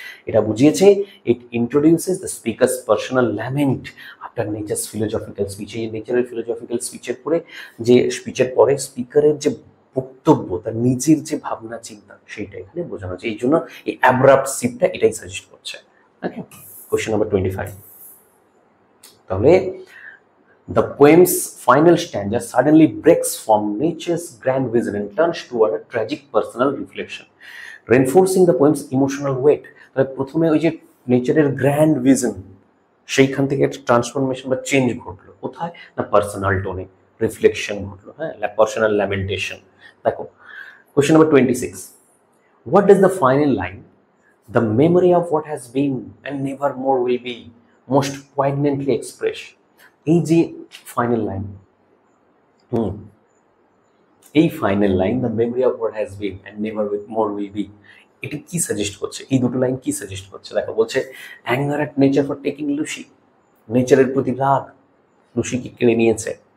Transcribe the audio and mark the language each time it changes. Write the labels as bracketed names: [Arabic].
[Bangla] এটা বুঝিয়েছে [English] It introduces the speaker's personal lament after nature's philosophical speech. [Bangla] এই নেচারের ফিলোসফিক্যাল স্পিচের পরে যে স্পিচের পরে স্পিকারের যে বক্তব্য, তার নিজের যে ভাবনা চিন্তা, সেইটা এখানে বোঝানো হচ্ছে। এই জন্য এই অ্যাব্রাপ্ট শিফটটা এটাই সাজেস্ট করছে। [English] Okay, question number 25। তাহলে the poem's final stanza suddenly breaks from nature's grand vision and turns toward a tragic personal reflection, reinforcing the poem's emotional weight. [Bangla] তাহলে প্রথমে ওই যে নেচারের গ্র্যান্ড ভিজন, সেইখান থেকে একটা ট্রান্সফরমেশন বা চেঞ্জ ঘটলো কোথায় না? পার্সোনাল টোনে রিফ্লেকশন ঘটলো, হ্যাঁ, পার্সোনাল ল্যামেন্টেশন। [English] দেখো question number 26. What does the final line, the memory of what has been and never more will be, most poignantly express? [Bangla] এই যে ফাইনাল লাইন, এই final line, [English] the memory of what has been and never more will be, [Bangla] এটা কি suggest করছে? এই দুটো line কি suggest করছে? দেখো বলছে [English] anger at nature for taking Lucy, [Bangla] নেচারের প্রতি রাগ, লুসিকে কেড়ে নিয়েছে।